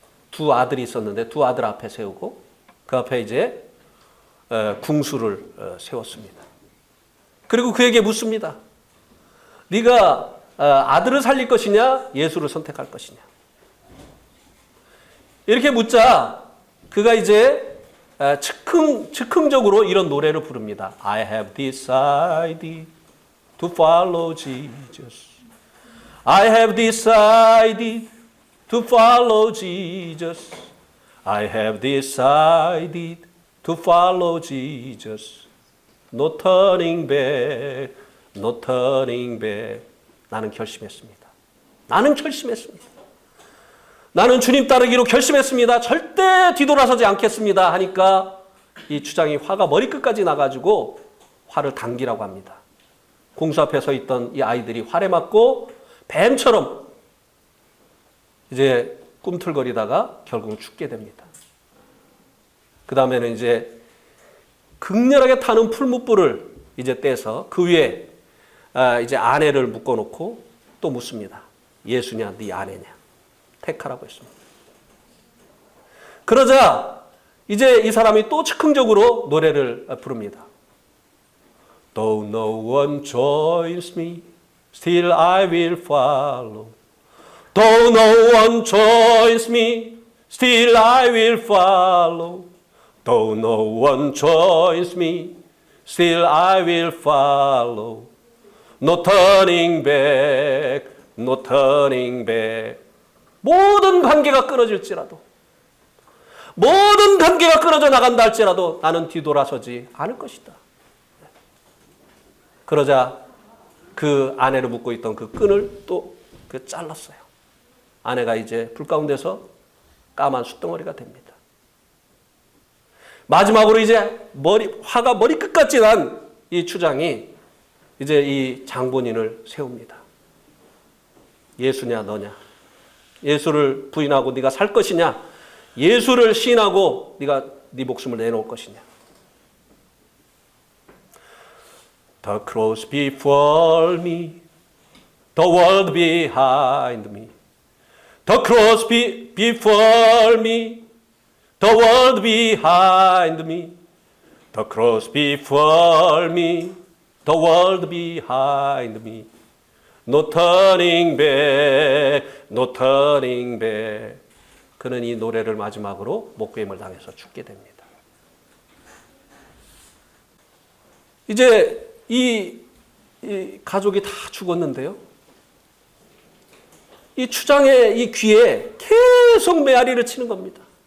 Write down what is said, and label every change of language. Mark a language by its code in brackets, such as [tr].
[ko] 두 아들이 있었는데 두 아들 앞에 세우고 그 앞에 이제 궁수를 세웠습니다. 그리고 그에게 묻습니다. 네가 아들을 살릴 것이냐 예수를 선택할 것이냐. 이렇게 묻자 그가 이제 즉흥적으로 이런 노래를 부릅니다. [en] I have decided to follow Jesus. I have decided to follow Jesus. I have decided to follow Jesus. No turning back, no turning back. [ko] 나는 결심했습니다. 나는 결심했습니다. 나는 주님 따르기로 결심했습니다. 절대 뒤돌아서지 않겠습니다. 하니까 이 추장이 화가 머리끝까지 나가지고 화를 당기라고 합니다. 공수 앞에 서 있던 이 아이들이 활에 맞고 뱀처럼 이제 꿈틀거리다가 결국 죽게 됩니다. 그 다음에는 이제 극렬하게 타는 풀무불을 이제 떼서 그 위에 이제 아내를 묶어놓고 또 묻습니다. 예수냐, 네 아내냐? 택하라고 했습니다. 그러자 이제 이 사람이 또 즉흥적으로 노래를 부릅니다. [en] Though no one joins me, still I will follow. Though no one joins me, still I will follow. Though no one joins me, still I will follow. No turning back, no turning back. [ko] 모든 관계가 끊어질지라도, 모든 관계가 끊어져 나간다 할지라도 나는 뒤돌아서지 않을 것이다. 그러자 그 아내를 묶고 있던 그 끈을 또 잘랐어요. 아내가 이제 불 가운데서 까만 숯덩어리가 됩니다. 마지막으로 이제 화가 머리 끝까지 난 이 추장이 이제 이 장본인을 세웁니다. 예수냐 너냐? 예수를 부인하고 네가 살 것이냐? 예수를 시인하고 네가 네 목숨을 내놓을 것이냐? [en] The cross before me, the world behind me. The cross before me, the world behind me. The cross before me, the world behind me. No turning back, no turning back. [ko] 그는 이 노래를 마지막으로 목베임을 당해서 죽게 됩니다. 이제 이 가족이 다 죽었는데요. 이 추장의 이 귀에 계속 메아리를 치는 겁니다.